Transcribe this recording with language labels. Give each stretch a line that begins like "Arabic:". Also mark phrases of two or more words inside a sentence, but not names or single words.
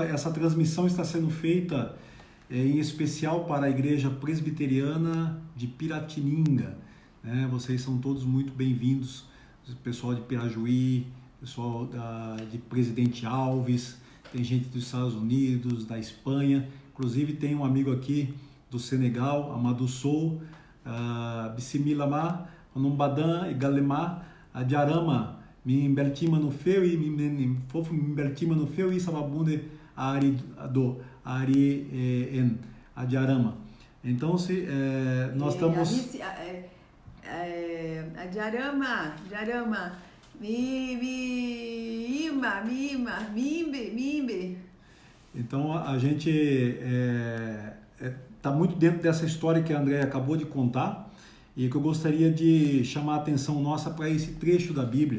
Portuguese: Essa transmissão está sendo feita em especial para a Igreja Presbiteriana de Piratininga. Vocês são todos muito bem-vindos, o pessoal de Pirajuí, pessoal de Presidente Alves, tem gente dos Estados Unidos, da Espanha, inclusive tem um amigo aqui do Senegal, Amadou Sow,
Fula: Bissimilama, Onumbadan e Galema, Adiarama, Mimbertima no feu e Fofo Mimbertima no feu e Sababunde Ari En, Adiarama.
Portuguese: Então, nós estamos. Adiarama. Mimbe. Então a gente está muito dentro dessa história que a Andréia acabou de contar e que eu gostaria de chamar a atenção nossa para esse trecho da Bíblia.